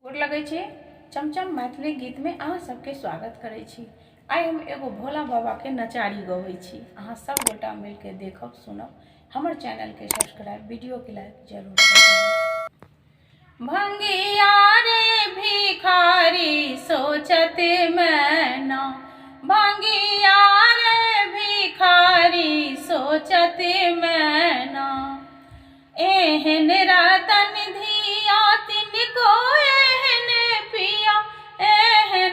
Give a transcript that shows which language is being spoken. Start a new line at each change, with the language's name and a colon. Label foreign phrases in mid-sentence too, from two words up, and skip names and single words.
Maithili: गोर लगै छी। चमचम मैथिली गीत में अहाँ सबके स्वागत करै छी। आइ हम एगो भोला बाबा के नचारी गबै छी। अहाँ सब गोटा मिल के देखब सुनब। हमर चैनल के सब्सक्राइब, वीडियो के लाइक जरूर करिए। भंगिया रे भिखारी सोचत मैना, भंगिया रे भिखारी सोचत मैना, एहन रतन धिया तिनको एहन पिया, एहन